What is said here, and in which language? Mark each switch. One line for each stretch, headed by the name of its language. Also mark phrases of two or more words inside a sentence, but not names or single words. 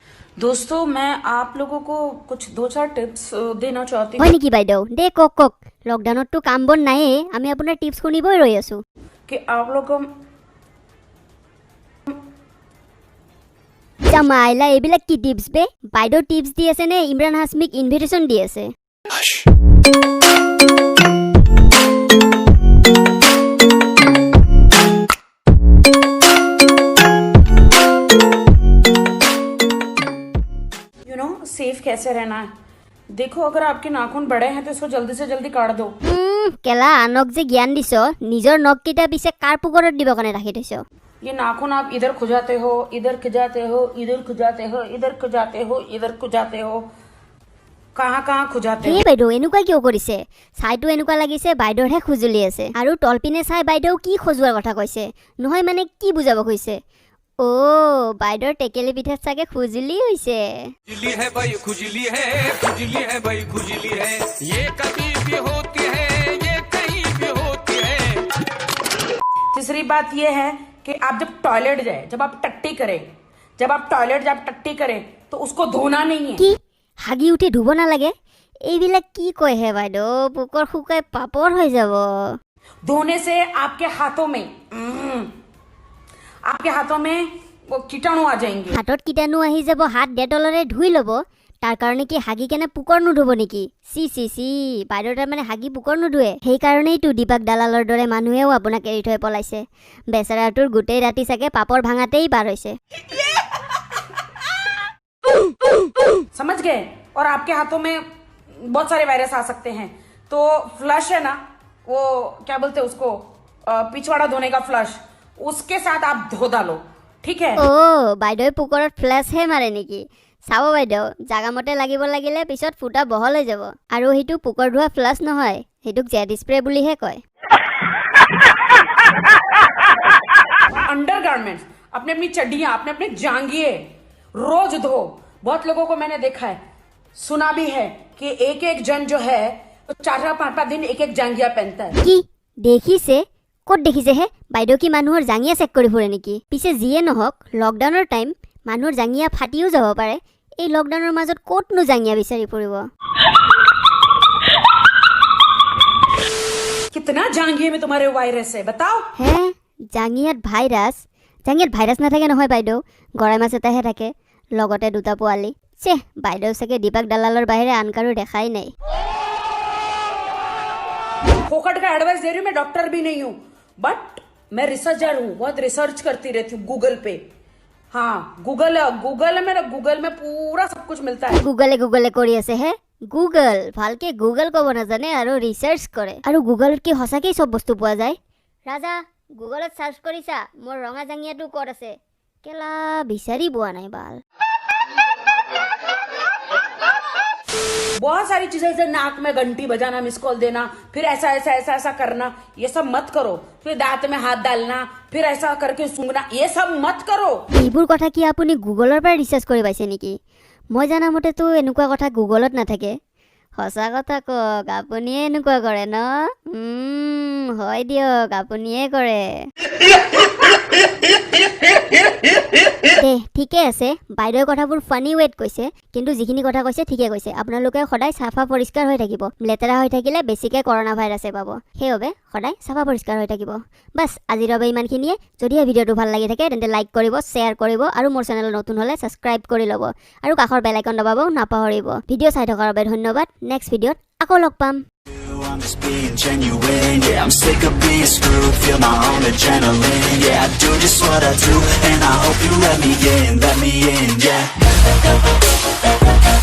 Hindi: दोस्तों मैं आप लोगों को कुछ 2-4 टिप्स देना चाहती
Assamese: হয়
Hindi: हूँ
Assamese: নেকি বাইদেউ দে কক কক লকডাউনতটো কাম বন নাইয়ে আমি আপোনাৰ টিপছ শুনিবই ৰৈ আছো
Hindi: कि आप लोगों
Assamese: জামাইলা এইবিলাক কি টিপছ বে বাইদেউ টিপছ দি আছে নে ইমৰান হাছমিক ইনভিটেশ্যন দি আছে
Hindi: सेफ कैसे रहना है। देखो अगर आपके नाखून बड़े हैं तो इसको जल्दी से जल्दी काट दो।
Assamese: কেলা আনক যে জ্ঞান দিছ নিজৰ নখকেইটা পিছে কাৰ পুকৰত দিব কাৰণে ৰাখি থৈছ
Hindi: ये नाखून आप इधर खुजाते हो, इधर खुजाते हो, इधर खुजाते हो, इधर खुजाते हो, इधर खुजाते हो, कहाँ कहाँ खुजाते हो। हे
Assamese: বাইদেউ এনেকুৱা কিয় কৰিছে চাইটো এনেকুৱা লাগিছে বাইদেউৰহে খুজুলি আছে আৰু তলপিনে চাই বাইদেউ কি খজুৱাৰ কথা কৈছে নহয় মানে কি বুজাব কৈছে ओ বাইদেউৰ টেকেলি পিঠাত চাগে খুজুলি হৈছে
Hindi: खुजली है भाई खुजली है खुजली है ये कभी भी होती है ये कहीं भी होती है। तीसरी बात ये है कि आप जब टॉयलेट जाए जब आप टट्टी करें तो उसको धोना नहीं है।
Assamese: কি হাগি উঠি ধুব নালাগে এইবিলাক কি কয় হে বাইদেউ পুকৰ শুকাই পাপৰ হৈ যাব
Hindi: धोने से आपके हाथों में वो कीटाणु आ जाएंगे।
Assamese: হাতত কীটাণু আহি যাব হাত ডেটলৰে ধুই ল'ব তাৰ কাৰণে কি হাগি কেনে পুকৰ নুধুব নেকি চি চি চি বাইদেউ তাৰ মানে হাগি পুকৰ নুধুৱে সেইকাৰণেইতো দীপক দালালৰ দৰে মানুহেও আপোনাক এৰি থৈ পলাইছে বেচেৰাটোৰ গোটেই ৰাতি চাগে পাপৰ ভাঙাতেই পাৰ হৈছে
Hindi: समझ गए। और आपके हाथों में बहुत सारे वायरस आ सकते हैं तो फ्लश है ना वो क्या बोलते हैं उसको पिछवाड़ा धोने का फ्लश उसके साथ आप धो डालो ठीक है।
Assamese: অ বাইদেউ পুকৰত ফ্লেছহে মাৰে নেকি চাব বাইদেউ জাগামতে লাগিব লাগিলে পিছত ফুটা বহল হৈ যাব আৰু সেইটো পুকৰ ধোৱা ফ্লাছ নহয় সেইটোক
English: jet spray
Assamese: বুলিহে কয়
Hindi: अंडरगारमेंट्स अपने अपनी चड्डियां अपने अपने जांघिए रोज धो। बहुत लोगों को मैंने देखा है सुना भी है कि एक एक जन जो है 4-5 दिन एक एक जांघिया पहनता है।
Assamese: কি দেখিছে ক'ত দেখিছে হে বাইদেউ কি মানুহৰ জাঙিয়া চেক কৰি ফুৰে নেকি পিছে যিয়ে নহওক লকডাউনৰ টাইম মানুহৰ জাঙিয়া ফাটিও যাব পাৰে এই লকডাউনৰ মাজত ক'তনো জাঙিয়া বিচাৰি ফুৰিব
Hindi: कितना जांघिए में तुम्हारे वायरस है बताओ।
Assamese: হে জাঙিয়াত ভাইৰাছ নাথাকে নহয় বাইদেউ গৰাই মাছ এটাহে থাকে লগতে দুটা পোৱালি চেহ বাইদেউ চাগে দীপক দালালৰ বাহিৰে আন কাৰো দেখাই নাই
Hindi: फोकट का एडवाइस दे रही हूँ मैं डॉक्टर भी नहीं हूँ बट मैं रिसर्चर हूँ बहुत रिसर्च करती रहती हूँ गूगल पे। हाँ गूगल में पूरा सब कुछ मिलता है।
Assamese: গুগলে কৰি আছে হে গুগল ভালকে গুগল ক'ব নাজানে আৰু ৰিচাৰ্চ কৰে আৰু গুগলত কি সঁচাকেই চব বস্তু পোৱা যায় ৰাজা গুগলত চাৰ্চ কৰিছা মোৰ ৰঙা জাঙিয়াটো ক'ত আছে কেলা বিচাৰি পোৱা নাই বাল
Hindi: बहुत सारी चीजें जैसे नाक में घंटी बजाना
English: miss call
Hindi: देना फिर ऐसा करना ये सब मत करो। फिर दांत में हाथ डालना फिर ऐसा करके सूंघना ये सब मत करो।
Assamese: এইবোৰ কথা কি আপুনি গুগলৰ পৰা ৰিচাৰ্চ কৰি পাইছে নেকি মই জানা মতেতো এনেকুৱা কথা গুগলত নাথাকে সঁচা কথা কওক আপুনিয়ে এনেকুৱা কৰে ন হয় দিয়ক আপুনিয়ে কৰে দে ঠিকে আছে বাইদেউৰ কথাবোৰ ফানি ৱেট কৈছে কিন্তু যিখিনি কথা কৈছে ঠিকে কৈছে আপোনালোকে সদায় চাফা পৰিষ্কাৰ হৈ থাকিব লেতেৰা হৈ থাকিলে বেছিকে কৰোনা ভাইৰাছে পাব সেইবাবে সদায় চাফা পৰিষ্কাৰ হৈ থাকিব বাছ আজিৰ বাবে ইমানখিনিয়ে যদিহে ভিডিঅ'টো ভাল লাগি থাকে তেন্তে লাইক কৰিব শ্বেয়াৰ কৰিব আৰু মোৰ চেনেল নতুন হ'লে ছাবস্ক্ৰাইব কৰি ল'ব আৰু কাষৰ
English: bell icon
Assamese: দবাব নাপাহৰিব ভিডিঅ' চাই থকাৰ বাবে ধন্যবাদ নেক্সট ভিডিঅ'ত আকৌ লগ পাম
English: I'm just being genuine, yeah, I'm sick of being screwed, feel my own adrenaline, yeah, I do just what I do, and I hope you let me in, yeah.